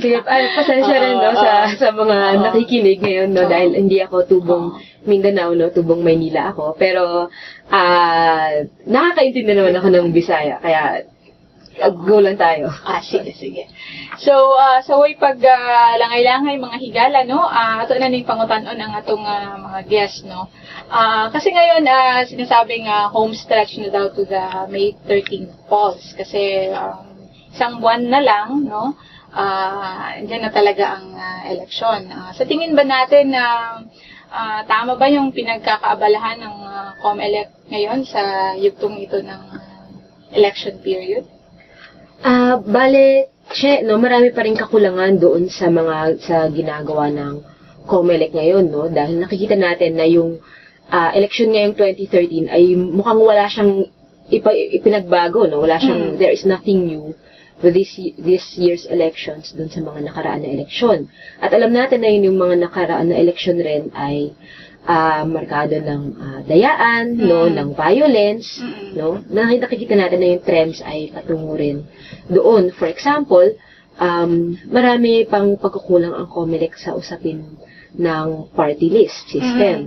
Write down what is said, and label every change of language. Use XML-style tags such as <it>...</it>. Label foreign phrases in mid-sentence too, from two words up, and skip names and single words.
<tl>Sige, pasensya rin no, sa mga nakikinig ngayon no, dahil hindi ako tubong Mindanao no, tubong Maynila ako, pero nakakaintindi naman ako ng Bisaya, kaya go lang tayo.</tl> <ceb>Sige. So, sa way pag langay-langay mga higala, no? Ato na ning pangutanon ang atong mga guests, no?</ceb> <tl>Kasi ngayon, sinasabing</tl> <en>home stretch</en> <tl>na daw</tl> <en>to the May 13 polls.</en> <tl>Kasi isang buwan na lang, no? Diyan na talaga ang eleksyon. Sa tingin ba natin tama ba yung pinagkakaabalahan ng COMELEC ngayon sa yugtong ito ng</tl> <en>election period?</en> <tl>Bale, Che, no, marami pa rin kakulangan doon sa ginagawa ng COMELEC ngayon, no, dahil nakikita natin na yung election ngayong 2013 ay mukhang wala siyang ipinagbago, no, wala siyang,</tl> <en>there is nothing new with this year's elections</en> <tl>doon sa mga nakaraan na eleksyon. At alam natin na yung mga nakaraan na eleksyon rin ay markado ng dayaan, no, ng violence, no. Nakikita natin na yung trends ay patungo rin doon.</tl> <en>For example,</en> <tl>marami pang pagkukulang ang COMELEC sa usapin ng</tl> <en>party list system.</en>